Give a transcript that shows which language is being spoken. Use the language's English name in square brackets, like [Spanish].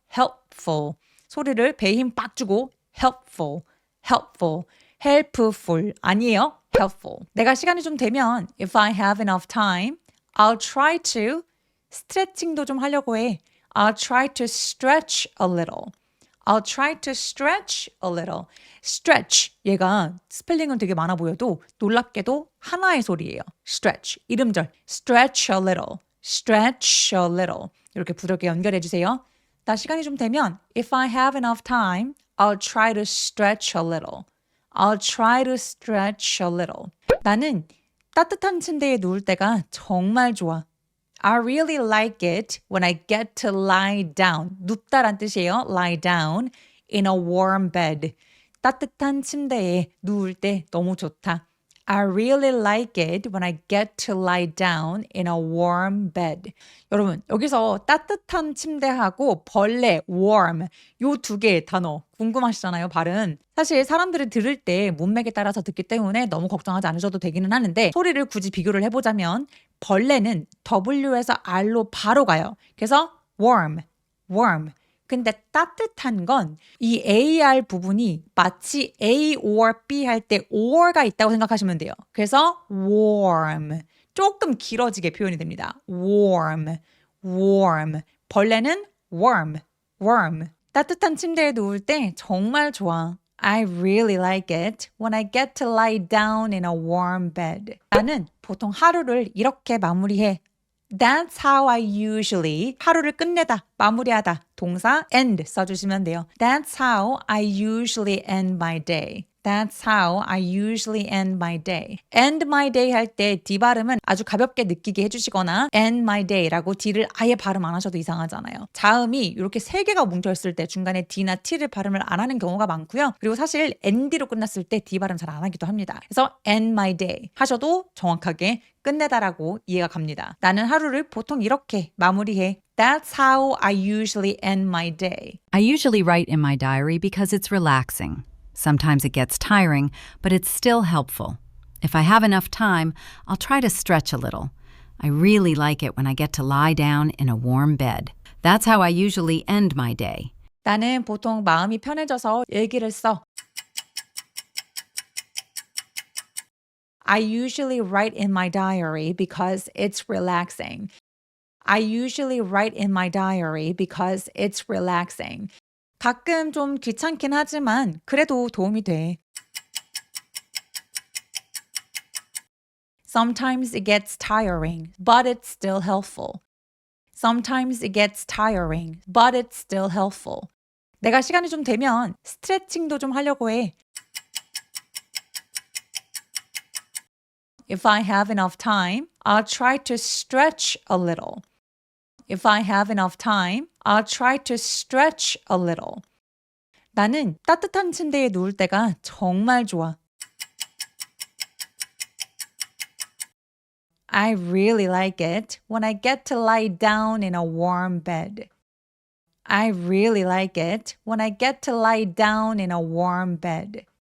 [English] helpful. [Korean] 소리를 배에 힘 빡 주고 helpful. [English] helpful [Korean] 아니에요. [English] helpful. [Korean] 내가 시간이 좀 되면 [English] if I have enough time, I'll try to [Korean] 스트레칭도 좀 하려고 해. [English] I'll try to stretch a little. I'll try to stretch a little. stretch. [Korean] 얘가 스펠링은 되게 많아 보여도 놀랍게도 하나의 소리예요. [English] stretch. 이름절. stretch a little. stretch a little. [Korean] 이렇게 부드럽게 연결해 주세요. 나 시간이 좀 되면 [English] if I have enough time, I'll try to stretch a little. I'll try to stretch a little. [Korean] 나는 따뜻한 침대에 누울 때가 정말 좋아. [English] I really like it when I get to lie down. [Korean] 눕다란 뜻이에요. [English] lie down in a warm bed. [Korean] 따뜻한 침대에 누울 때 너무 좋다. [English] I really like it when I get to lie down in a warm bed. [Korean] 여러분, 여기서 따뜻한 침대하고 벌레, warm 요 두 개의 단어 궁금하시잖아요, 발음. 사실 사람들이 들을 때 문맥에 따라서 듣기 때문에 너무 걱정하지 않으셔도 되기는 하는데 소리를 굳이 비교를 해보자면 벌레는 W에서 R로 바로 가요. [English] 그래서 warm, warm. [Korean] 근데 따뜻한 건 이 AR 부분이 마치 A or B 할 때 or가 있다고 생각하시면 돼요. 그래서 warm. 조금 길어지게 표현이 됩니다. [English] warm, warm. 벌레는 worm, worm. [Korean] 따뜻한 침대에 누울 때 정말 좋아. [English] I really like it when I get to lie down in a warm bed. [Korean] 나는 보통 하루를 이렇게 마무리해. [English] That's how I usually [Korean] 하루를 끝내다, 마무리하다, 동사 end 써주시면 돼요. [English] That's how I usually end my day. That's how I usually end my day. end my day [Korean] 할 때 D 발음은 아주 가볍게 느끼게 해주시거나 end my day라고 D를 아예 발음 안 하셔도 이상하잖아요. 자음이 이렇게 세 개가 뭉쳐있을 때 중간에 D나 T를 발음을 안 하는 경우가 많고요. 그리고 사실 ND로 끝났을 때 D 발음 잘 안 하기도 합니다. 그래서 [English] end my day [Korean] 하셔도 정확하게 끝내다라고 이해가 갑니다. 나는 하루를 보통 이렇게 마무리해. [English] That's how I usually end my day. I usually write in my diary because it's relaxing. Sometimes it gets tiring, but it's still helpful. If I have enough time, I'll try to stretch a little. I really like it when I get to lie down in a warm bed. That's how I usually end my day. [Korean] 나는 보통 마음이 편해져서 일기를 써. [English] I usually write in my diary because it's relaxing. I usually write in my diary because it's relaxing. [Korean] 가끔 좀 귀찮긴 하지만 그래도 도움이 돼. [English] Sometimes it gets tiring, but it's still helpful. Sometimes it gets tiring, but it's still helpful. [Korean] 내가 시간이 좀 되면 스트레칭도 좀 하려고 해. [English] If I have enough time, I'll try to stretch a little. If I have enough time, I'll try to stretch a little. [Korean] 나는 따뜻한 침대에 누울 때가 정말 좋아. [English] I really like it when I get to lie down in a warm bed. I really like it when I get to lie down in a warm bed.